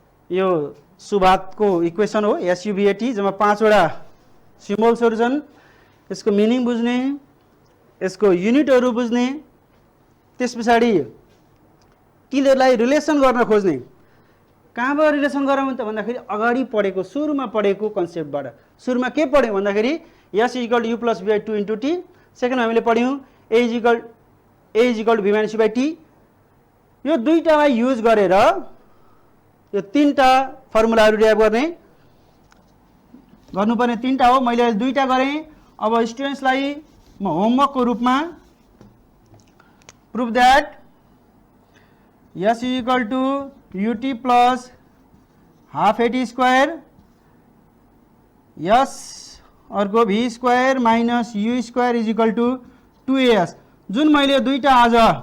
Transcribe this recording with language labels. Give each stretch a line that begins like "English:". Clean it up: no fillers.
Nepali: यो सुभातको इक्वेसन हो एसयुभिएटी, जम्मा 5 वटा सिम्बल्सहरू छन्, यसको मिनिङ बुझ्ने, यसको युनिटहरू बुझ्ने, त्यस पछाडि तिनीहरूलाई रिलेसन गर्न खोज्ने। कहाँबाट रिलेसन गरौँ त भन्दाखेरि अगाडि पढेको, सुरुमा पढेको कन्सेप्टबाट। सुरुमा के पढ्यौँ भन्दाखेरि
English: S is equal to U plus V by 2 into T,
Nepali: सेकेन्डमा हामीले पढ्यौँ
English: A is equal to v minus u by t.
Nepali: यो दुईटालाई युज गरेर यो 3टा फर्मुलाहरू डिराइभ गर्नुपर्ने 3टा हो, मैले 2टा गरेँ। अब स्टुडेन्ट्सलाई म होमवर्कको रूपमा
English: prove that s is equal to u t plus half a t square,
Nepali: यस अर्को
English: v square minus u square is equal to 2as,
Nepali: जुन मैले 2टा आज